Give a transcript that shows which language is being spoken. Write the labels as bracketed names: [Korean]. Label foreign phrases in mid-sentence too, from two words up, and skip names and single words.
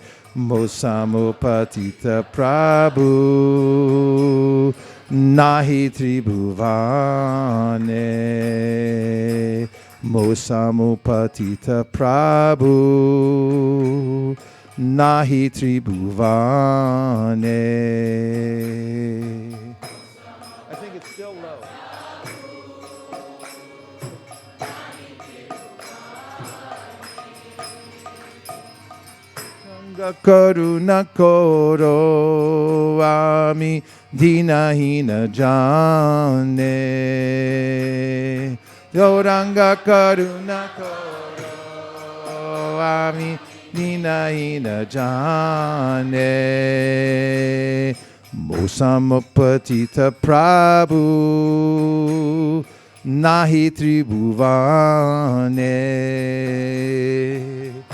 [Bangla] মো সম পতিত প্রভু নাহি ত্রিভুবনে. মো সম পতিত প্রভু নাহি ত্রিভুবনে. [English] It's still low. [Bangla] গৌরাঙ্গ করুণা করো আমি দীনহীন জনে. গৌরাঙ্গ করুণা করো আমি দীনহীন জনে. মো সম পতিত প্রভু নাহি ত্রিভুবনে.